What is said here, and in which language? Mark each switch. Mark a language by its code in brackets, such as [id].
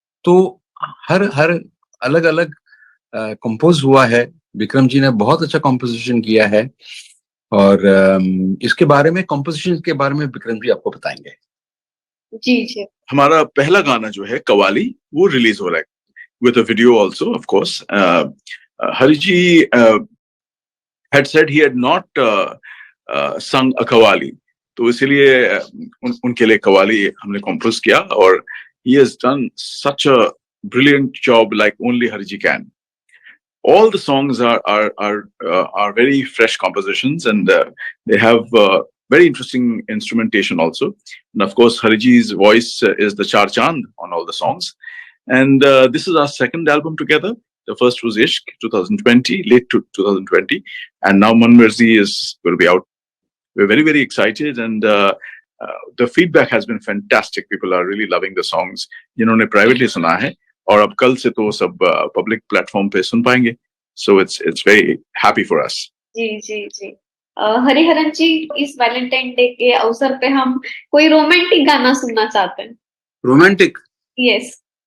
[hi] तो हर हर अलग अलग कंपोज हुआ है। विक्रम जी ने बहुत अच्छा कंपोजिशन किया है और इसके बारे में, कंपोजिशन के बारे में विक्रम जी आपको बताएंगे। जी जी। हमारा पहला गाना जो है कवाली, वो रिलीज हो रहा है [en] with a video also, of course. Hariji had said he had not sung a kawali, [hi] तो इसलिए उनके लिए कवाली हमने कंपोज किया, और [en] he has done such a brilliant job like only Hariji can. All the songs are very fresh compositions, and they have very interesting instrumentation also. And of course, Hariji's voice is the char chand on all the songs. And this is our second album together. The first was Ishq, 2020, late 2020, and now Man Marzi is going to be out. We're very, very excited, and the feedback has been fantastic. People are really loving the songs. [hi] जिन्होंने privately सुना है, और अब कल से तो सब public platform पे सुन पाएंगे. [en] So it's very happy for us. [hi] जी जी जी। हरिहरन जी, इस वैलेंटाइन डे के अवसर पे हम कोई रोमांटिक गाना सुनना चाहते हैं। रोमांटिक? [en] Yes.